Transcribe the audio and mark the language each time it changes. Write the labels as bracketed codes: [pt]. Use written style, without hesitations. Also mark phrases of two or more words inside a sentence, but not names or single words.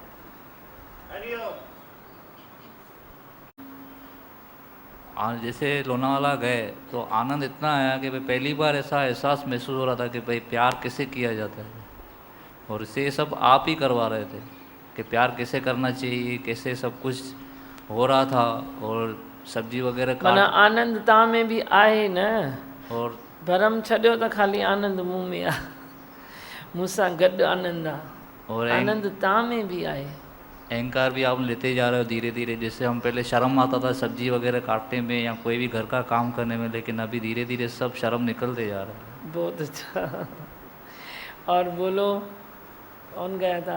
[hi] जैसे लोनावाला गए तो आनंद इतना आया कि भाई पहली बार ऐसा एहसास महसूस हो रहा था कि भाई प्यार कैसे किया जाता है, और इसे सब आप ही करवा रहे थे कि प्यार कैसे करना चाहिए, कैसे सब कुछ हो रहा था। और सब्जी वगैरह [sd] माना आनंद ता में भी आए न, [hi] और [sd] भरम छॾियो त खाली आनंद मुँह में आ, मूंसां गॾु आनंद आ, [hi] और [sd] आनंद ता में भी आए। [hi] अहंकार भी आप लेते जा रहे हो धीरे धीरे। जैसे हम पहले शर्म आता था सब्जी वगैरह काटने में या कोई भी घर का काम करने में, लेकिन अभी धीरे धीरे सब शर्म निकलते जा रहा है। बहुत अच्छा। और बोलो, कौन गया था?